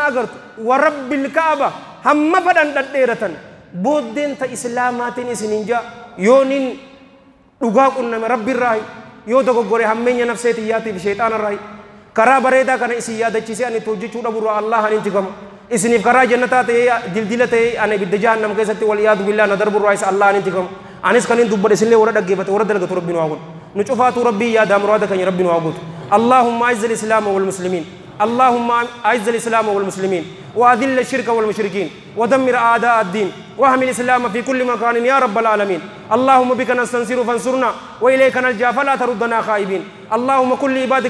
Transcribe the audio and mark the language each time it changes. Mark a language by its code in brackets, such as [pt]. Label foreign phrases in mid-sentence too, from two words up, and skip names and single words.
[om] agartu [ar] ورب الكعبة [om] hamma fadhan dhadheeratan booddeen ta islaamaatiin isinin jaa yoonin dhugaa qunname rabbiirraahi yoo dogoggore hammeenya nafseetiyyaatiif sheexaanarraahi karaa bareedaa kana isin yaadachiisee ani itti hojjechuu dhaburraa Allah ani inti gama isiniif karaa jannataa ta'ee dildila ta'ee ani ibidda jahannam keessatti wal iyaadu billaa na darburraa isa Allah ani inti gama anis kanin dubbadhe isinlee warra dhaggeeffate warra dalagatu rabbi nu haa godhu nu cufaatu rabbii yaadaa muraada keenya rabbi nu haa godhu [ar] اللهم أعز الإسلام والمسلمين اللهم أعز الإسلام والمسلمين وأذل الشرك والمشركين ودمر أعداء الدين واحمي الإسلام في كل مكان يا رب العالمين اللهم بك نستنصر فانصرنا وإليك نلجأ فلا تردنا خائبين اللهم كل عبادك